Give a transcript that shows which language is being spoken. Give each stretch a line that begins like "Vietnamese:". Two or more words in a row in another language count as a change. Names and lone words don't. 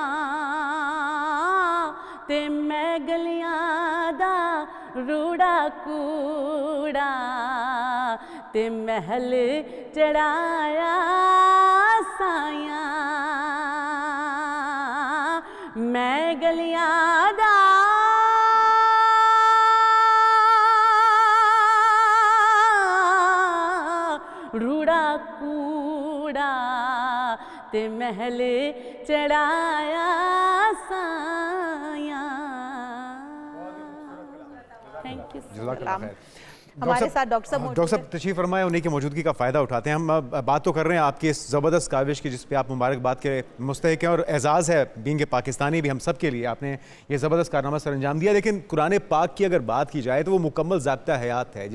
Punjabi: تے میں گلیاں دا روڑا کوڑا تے محل چڑھایا سایا میں گلیاں دا روڑا کوڑا تے محل چڑھایا سایا.
English: thank you.
Urdu: ہمارے ساتھ ڈاکٹر صاحب ڈاکٹر صاحب تشریف فرمائے، انہیں کی موجودگی کا فائدہ اٹھاتے ہیں۔ ہم بات تو کر رہے ہیں آپکی اس زبردست کاوش کی جس پہ آپ مبارکباد کے مستحق ہیں اور اعزاز ہے بیئنگ پاکستانی بھی ہم سب کے لیے، آپنے یہ زبردست کارنامہ سر انجام دیا. لیکن قرآن پاک کی اگر بات کی جائے تو وہ مکمل ضابطہ حیات ہے.